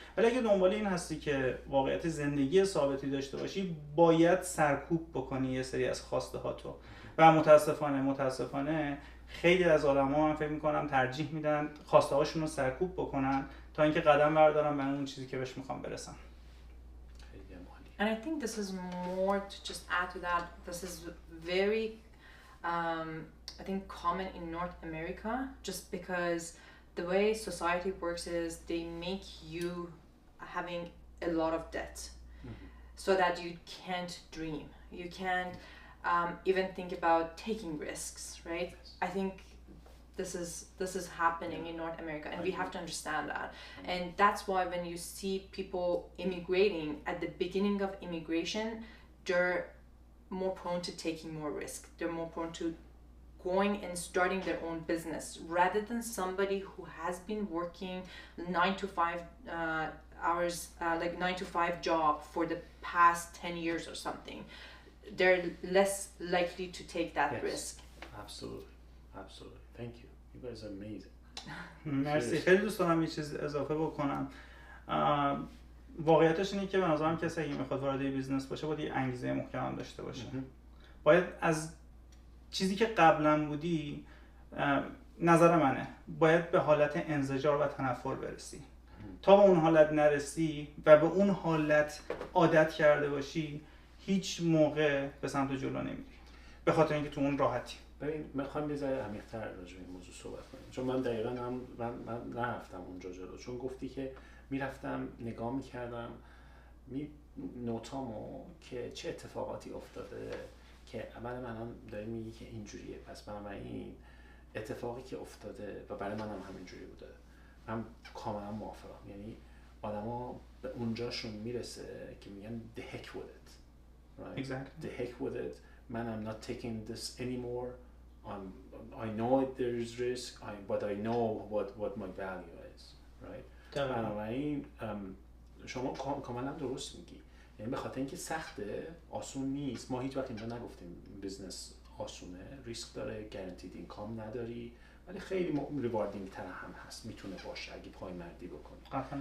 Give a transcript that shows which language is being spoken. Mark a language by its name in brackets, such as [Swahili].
[Persian] ولی اگه دنبال این هستی که واقعیت زندگی ثابتی داشته باشی، باید سرکوب بکنی یه سری از خواسته هاتو و متاسفانه خیلی از آدم‌ها من فکر می‌کنم ترجیح میدن خواسته هاشون رو سرکوب بکنن تا اینکه قدم بردارن به اون چیزی که بهش میخوان برسن. [English] And I think this is more to just add to that. This is very I think common in North America, just because the way society works is they make you having a lot of debt so that you can't dream, you can't even think about taking risks, right? I think this is happening in North America, and we have to understand that. And that's why when you see people immigrating at the beginning of immigration, they're more prone to taking more risk, they're more prone to going and starting their own business rather than somebody who has been working 9 to 5 hours, like 9 to 5 job for the past 10 years or something. They're less likely to take that risk. Absolutely. Thank you. You guys are amazing. [Persian] مرسی. خیلی دوست دارم یه چیز اضافه بکنم. واقعیتش اینه که به نظرم کسی اگه میخواد وارد بیزنس باشه باید یه انگیزه محکم داشته باشه. باید از چیزی که قبلا بودی، نظر منه، باید به حالت انزجار و تنفر برسی. تا به اون حالت نرسی و به اون حالت عادت کرده باشی، هیچ موقع به سمت جلو نمیری، به خاطر اینکه تو اون راحتی. ببین میخوام یه ذره عمیق‌تر راجع به این موضوع صحبت کنیم، چون من دقیقاً من نرفتم اونجا جلو، چون گفتی که میرفتم نگاه میکردم نوتامو که چه اتفاقاتی افتاده که برای من داری میگی که اینجوریه، پس بنابراین اتفاقی که افتاده و برای منم همینجوری بوده. من کاملا موافقم. یعنی آدما به اونجاشون میرسه که میگن the heck with it, right? [English] Exactly. The heck with it. Man, I'm not taking this anymore. I know there's risk, but I know what my value is, right? [Persian] بنابراین شما کاملا درست میگی. یعنی به خاطر اینکه سخته، آسون نیست. ما هیچ وقت اینجا نگفتیم بیزنس آسونه، ریسک داره، گارانتید اینکام نداری، ولی خیلی ریواردینگ تر هم هست، میتونه باشه اگه پای مردی بکنی.